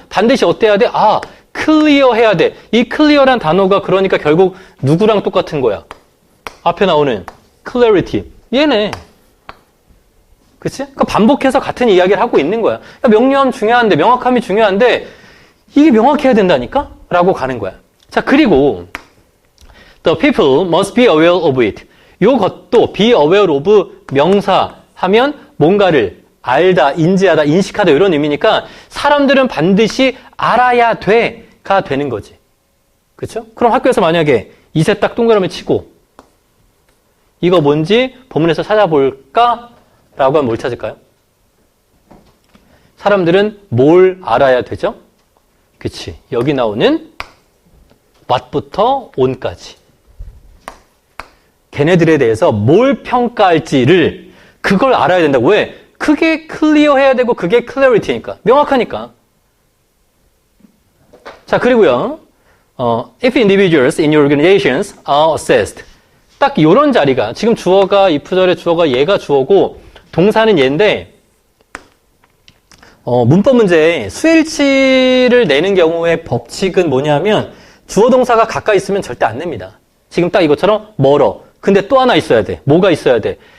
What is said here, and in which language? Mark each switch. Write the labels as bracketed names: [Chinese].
[Korean] 반드시 어때야 돼? clear 해야 돼. 이 clear란 단어가 그러니까 결국 누구랑 똑같은 거야? 앞에 나오는 clarity. 얘네. 그치? 그러니까 반복해서 같은 이야기를 하고 있는 거야. 명료함 중요한데, 명확함이 중요한데, 이게 명확해야 된다니까? 라고 가는 거야. 자, 그리고, [English] the people must be aware of it. [Korean] 요것도 be aware of 명사 하면 뭔가를 알다, 인지하다, 인식하다 이런 의미니까 사람들은 반드시 알아야 돼가 되는 거지. 그쵸? 그럼 학교에서 만약에 이세 딱 동그라미 치고 이거 뭔지 본문에서 찾아볼까? 라고 하면 뭘 찾을까요? 사람들은 뭘 알아야 되죠? 그치. 여기 나오는 what부터 on까지. 걔네들에 대해서 뭘 평가할지를 그걸 알아야 된다고. 왜? 그게 클리어해야 되고 그게 clarity니까. 명확하니까. 자, 그리고요. [English] If individuals in your organizations are assessed. [Korean] 딱 이런 자리가 지금 주어가 if절의 주어가 얘가 주어고 동사는 얘인데 문법 문제에 수일치를 내는 경우의 법칙은 뭐냐면 주어 동사가 가까이 있으면 절대 안 냅니다. 지금 딱 이것처럼 멀어. 근데 또 하나 있어야 돼. 뭐가 있어야 돼?